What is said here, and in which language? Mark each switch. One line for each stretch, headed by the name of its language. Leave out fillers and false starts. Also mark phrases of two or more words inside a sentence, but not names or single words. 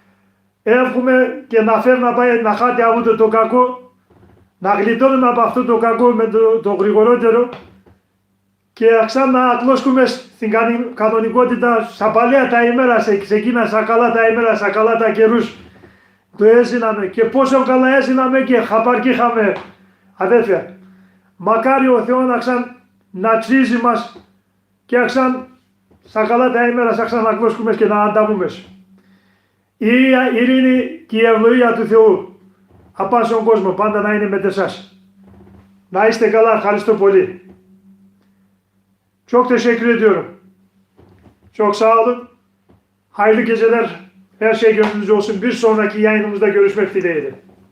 Pontic: Εύχομαι και να φέρει να πάει να χάτε αυτό το κακό, να γλιτώνουμε από αυτό το κακό με το γρηγορότερο και ξανά να κλώσκουμε στην κανονικότητα στα παλιά τα ημέρα, σε εκείνα στα καλά τα ημέρα, στα καλά τα καιρούς το έζηναμε και πόσο καλά έζηναμε και χαπαρκή είχαμε αδέρφια. Μακάρι ο Θεός να τσίζει μας και στα καλά τα ημέρα θα ξανακλώσκουμε και να ανταμούμε. Η ειρήνη και η ευλογία του Θεού Απάν σον κόσμο, πάντα να είνε μετ' εσάς. Να είστε καλάρ Kalistopoli.
Turkish: Çok teşekkür ediyorum. Çok sağ olun. Hayırlı geceler. Her şey gönlünüzce olsun. Bir sonraki yayınımızda görüşmek dileğiyle.